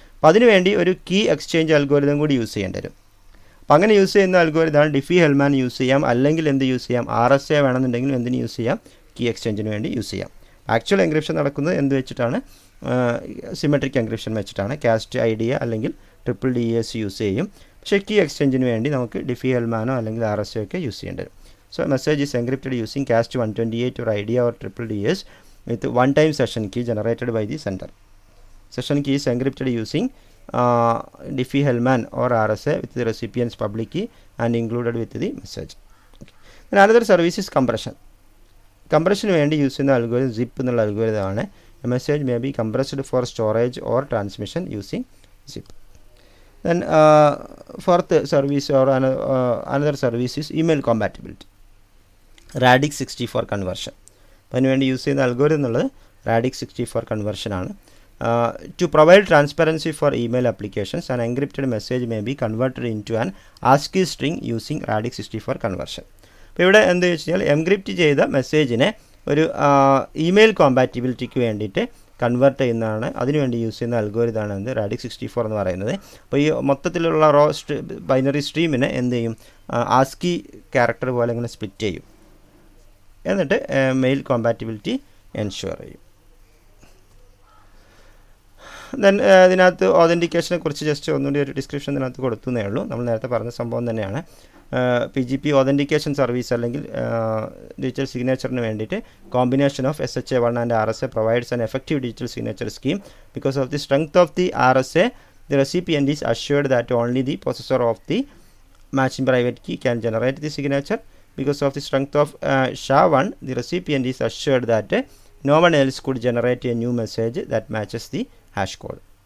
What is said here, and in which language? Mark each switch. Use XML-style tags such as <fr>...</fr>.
<ml>അപ്പോൾ അതിനുവേണ്ടി ഒരു കീ എക്സ്ചേഞ്ച് അൽഗോരിതം കൂടി യൂസ് ചെയ്യേണ്ടി വരും. അപ്പോൾ അങ്ങനെ യൂസ് ചെയ്യുന്ന അൽഗോരിതമാണ് Diffie-Hellman യൂസ് ചെയ്യാം, അല്ലെങ്കിൽ എന്ത് യൂസ് ചെയ്യാം, RSA വേണമെന്നുണ്ടെങ്കിലും എന്തിന് യൂസ് ചെയ്യാം, കീ എക്സ്ചേഞ്ചിന് വേണ്ടി യൂസ് ചെയ്യാം. ആക്ച്വൽ എൻക്രിപ്ഷൻ നടക്കുന്നത് എന്ത് വെച്ചിട്ടാണ്, സിമെട്രിക് എൻക്രിപ്ഷൻ വെച്ചിട്ടാണ്. കാസ്റ്റ് ഐഡിയ അല്ലെങ്കിൽ ട്രിപ്പിൾ DES യൂസ് ചെയ്യും, പക്ഷേ കീ എക്സ്ചേഞ്ചിന് വേണ്ടി നമുക്ക് Diffie-Hellman അല്ലെങ്കിൽ RSA ഒക്കെ യൂസ് ചെയ്യേണ്ടി വരും.</ml> <en>So message is encrypted using cast 128 or IDEA or triple DES with one-time session key generated by the sender. Session key is encrypted using Diffie-Hellman or RSA with the recipient's public key and included with the message. Okay. Then another service is compression.</en> <ml>Compression വേണ്ടി use ചെയ്യുന്ന algorithm zip എന്നുള്ള അൽഗോരിതമാണ്.</ml> <en>A message may be compressed for storage or transmission using zip. Then fourth service or another service is email compatibility. Radix 64 conversion.</en> <ml>അപ്പോൾ അതിനുവേണ്ടി use ചെയ്യുന്ന algorithm എന്നുള്ളത് Radix 64 conversion ആണ്.</ml> <en>To provide transparency for email applications, an encrypted message may be converted into an ASCII string using Radix 64 conversion.</en> <ml>അപ്പോൾ ഇവിടെ എന്ത് വെച്ച് കഴിഞ്ഞാൽ എൻക്രിപ്റ്റ് ചെയ്ത മെസ്സേജിനെ ഒരു ഇമെയിൽ കോമ്പാറ്റിബിലിറ്റിക്ക് വേണ്ടിയിട്ട് കൺവേർട്ട് ചെയ്യുന്നതാണ്, അതിനുവേണ്ടി യൂസ് ചെയ്യുന്ന അൽഗോരിതമാണ് എന്ത് Radix 64 എന്ന് പറയുന്നത്. അപ്പോൾ ഈ മൊത്തത്തിലുള്ള ബൈനറി സ്ട്രീമിനെ എന്ത് ചെയ്യും, ASCII ക്യാരക്ടർ പോലെ ഇങ്ങനെ സ്പ്ലിറ്റ് ചെയ്യും, എന്നിട്ട് മെയിൽ കോമ്പാറ്റിബിലിറ്റി എൻഷുർ ചെയ്യും. ദെൻ ഇതിനകത്ത് ഓതൻറ്റിക്കേഷനെ കുറിച്ച് ജസ്റ്റ് ഒന്നുകൂടി ഒരു ഡിസ്ക്രിപ്ഷൻ ഇതിനകത്ത് കൊടുത്തുന്നേ ഉള്ളൂ. നമ്മൾ നേരത്തെ പറഞ്ഞ സംഭവം തന്നെയാണ്. PGP ഓതൻറ്റിക്കേഷൻ സർവീസ് അല്ലെങ്കിൽ ഡിജിറ്റൽ സിഗ്നേച്ചറിന് വേണ്ടിയിട്ട്</ml> <en>Combination of SHA-1 and RSA provides an effective digital signature scheme. Because of the strength of the RSA, the recipient is assured that only the possessor of the matching private key can generate the signature. Because of the strength of SHA-1, the recipient is assured that no one else could generate a new message that matches the hash code.</en>